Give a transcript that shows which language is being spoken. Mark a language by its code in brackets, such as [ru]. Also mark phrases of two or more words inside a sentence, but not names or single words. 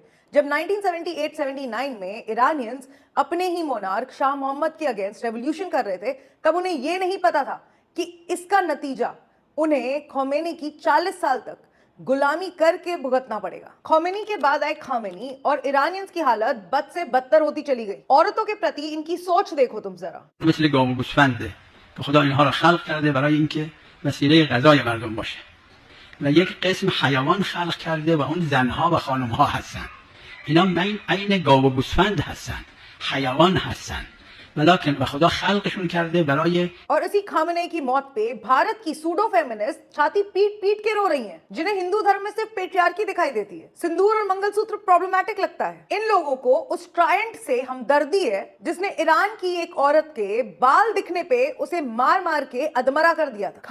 [hi] जब 1978-79 में ईरानियंस अपने ही मोनार्क शाह मोहम्मद के [en] against revolution [hi] कर रहे थे, तब उन्हें यह नहीं पता था कि इसका नतीजा उन्हें खोमेनी की 40 साल तक गुलामी करके भुगतना पड़ेगा। खोमेनी के बाद आए खामेनी और ईरानियंस की हालत बद से बदतर होती चली गई। औरतों के प्रति इनकी सोच देखो तुम जरा। [fa] مثل گاو و گوسفنده که خدا اینها را خلق کرده برای اینکه وسیله غذای مردم باشه و یک قسم حیوان خلق کرده و اون زنها و خانمها هستن. اینا عین گاو و گوسفند هستن، حیوان هستن، ولکن و خدا خلقشون کرده برای [hi] और इसी खामने की मौत पे भारत की [en] pseudo feminist [hi] छाती पीट पीट के रो रही हैं, जिन्हें हिंदू धर्म में सिर्फ पेट्रियार्की दिखाई देती है। सिंदूर और मंगलसूत्र प्रॉब्लमैटिक लगता है। इन लोगों को उस ट्रायंट से हमदर्दी है जिसने ईरान की एक औरत के बाल दिखने पे उसे मार मार के अधमरा कर दिया था।